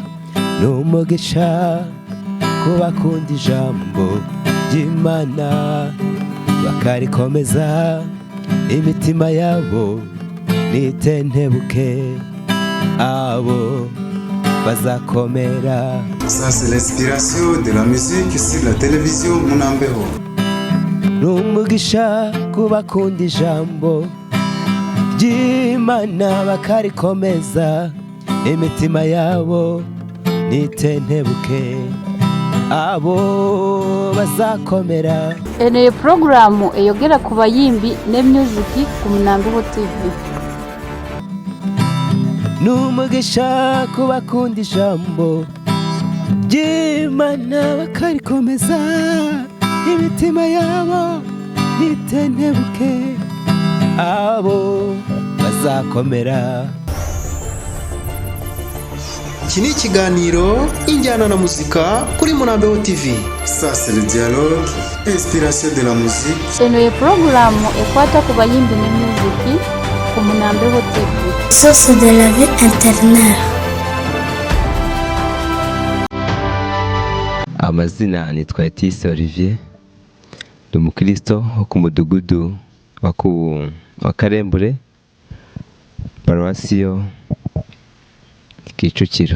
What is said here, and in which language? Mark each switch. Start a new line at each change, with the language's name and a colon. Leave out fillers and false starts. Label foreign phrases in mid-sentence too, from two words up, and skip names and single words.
Kinyarwanda: N'umugisha ku bakunda ijambo ry'Imana bakarikomeza, imitima yabo nitentebuke, abo bazakomera.
French: Ça c'est l'inspiration de la musique sur la télévision Munambeho.
Kinyarwanda: N'umugisha ku bakunda ijambo ry'Imana bakarikomeza, imitima yabo nitentebuke, abo bazakomera.
Ganda: Ene programu eyogera ku bayimbi ne music ku Munambeho TV.
Kinyarwanda: N'umugisha ku bakunda ijambo ry'Imana bakarikomeza, imitima yabo nitentebuke, abo bazakomera. iki ni ikiganiro injyana na muzika kuri Munambeho TV.
French: Ça c'est le dialogue, inspiration de la musique.
Ganda: Ene programu ekwata ku bayimbi ne music ku Munambeho TV.
French: Source de la vie intérieure.
Kinyarwanda: Amazina nitwa Etise Olivier, ndi umukristo wo ku mudugudu wa Karembure, paruwasiyo Kicukiro.